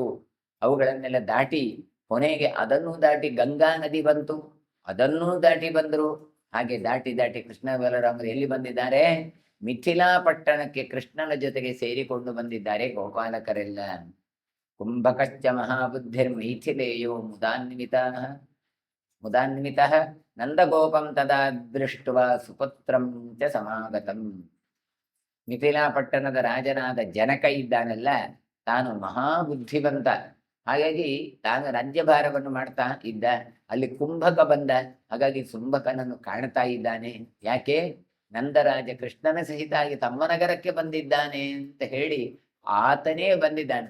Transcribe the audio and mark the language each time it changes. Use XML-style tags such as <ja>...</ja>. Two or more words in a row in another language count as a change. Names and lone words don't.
<kn>ಅವುಗಳನ್ನೆಲ್ಲ ದಾಟಿ ಕೊನೆಗೆ ಅದನ್ನು ದಾಟಿ ಗಂಗಾ ನದಿ ಬಂತು, ಅದನ್ನೂ ದಾಟಿ ಬಂದರು. ಹಾಗೆ ದಾಟಿ ದಾಟಿ ಕೃಷ್ಣ ಬಲರಾಮರು ಎಲ್ಲಿ ಬಂದಿದ್ದಾರೆ? ಮಿಥಿಲಾ ಪಟ್ಟಣಕ್ಕೆ ಕೃಷ್ಣನ ಜೊತೆಗೆ ಸೇರಿಕೊಂಡು ಬಂದಿದ್ದಾರೆ ಗೋಪಾಲಕರೆಲ್ಲ.</kn> <sa>ಕುಂಭಕಶ್ಚ ಮಹಾಬುದ್ಧಿರ್ಮೈಥಿಲೇಯೋ ಮುದಾನ್ವಿತಃ ನಂದಗೋಪಂ ತದಾ ದೃಷ್ಟ್ವಾ ಸುಪುತ್ರಂ ಚ ಸಮಾಗತಂ.</sa> <kn>ಮಿಥಿಲಾ ಪಟ್ಟಣದ ರಾಜನಾದ ಜನಕ ಇದ್ದಾನಲ್ಲ, ತಾನು ಮಹಾಬುದ್ಧಿವಂತ. ಹಾಗಾಗಿ ತಾನು ರಾಜ್ಯಭಾರವನ್ನು ಮಾಡ್ತಾ ಇದ್ದ. ಅಲ್ಲಿ ಕುಂಭಕ ಬಂದ. ಹಾಗಾಗಿ ಕುಂಭಕನನ್ನು ಕಾಣ್ತಾ ಇದ್ದಾನೆ. ಯಾಕೆ? ನಂದರಾಜ ಕೃಷ್ಣನ ಸಹಿತಾಗಿ ತಮ್ಮ ನಗರಕ್ಕೆ ಬಂದಿದ್ದಾನೆ ಅಂತ ಹೇಳಿ ಆತನೇ ಬಂದಿದ್ದಾನೆ.</kn>